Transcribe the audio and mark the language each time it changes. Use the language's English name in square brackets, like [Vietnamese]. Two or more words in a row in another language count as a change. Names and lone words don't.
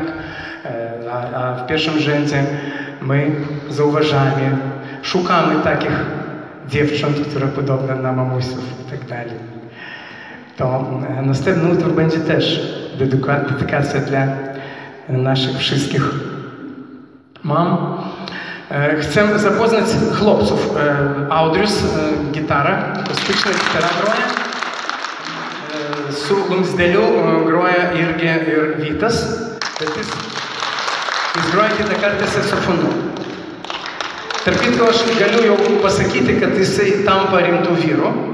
[Polish] A w pierwszym rzędzie my zauważamy, szukamy takich dziewcząt, które podobne na mamusów i tak dalej. To następny utwór będzie też dedykacja dla naszych wszystkich mam. Chcę zapoznać chłopców. Audrius, gitara, akustyczna gitara groja. [Lithuanian] Su Lumsdeliu groja irgi ir Vytas. Bet jis groja kitą kartą saksofonu. Tarp kitko, aš galiu jau pasakyti, kad jisai tampa rimtų vyrų.